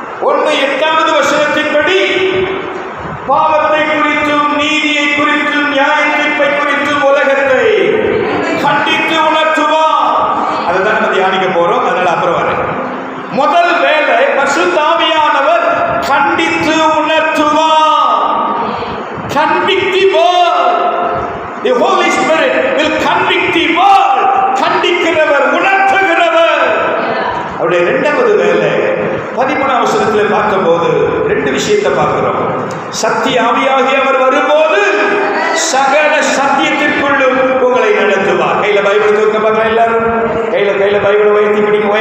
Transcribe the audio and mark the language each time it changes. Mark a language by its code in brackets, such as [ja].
[ta] 1 8வது வசனத்தின்படி பாவத்தை குறித்தும் நீதியை குறித்தும் நியாய தீர்ப்பை குறித்தும் உலகத்தை கண்டித்து உணர்த்துவார். அதுதான் நம்ம தியானிக்க போறோம். அதனால அப்புறம் வரேன். முதல் வேலை பரிசுத்த ஆவியானவர் கண்டித்து உணர்த்துவார். [en] Convict the world. The Holy Spirit will convict the world. [ta] கண்டிக்கிறவர், உணர்த்துகிறவர். அவருடைய 2வது வேலை 13ஆம் வசனத்தில் பார்க்கும்போது 2 விஷயத்தை பார்க்கிறோம். சக்தி ஆவியாகி அவர் வரும்போது சகல சத்தியத்திற்குள்ளும் உங்களை நடத்துவார். கையில பைபிள் தூக்க பார்க்கலாம். எல்லாரும் கையில பைபிளை உயர்த்தி பிடிக்கும்.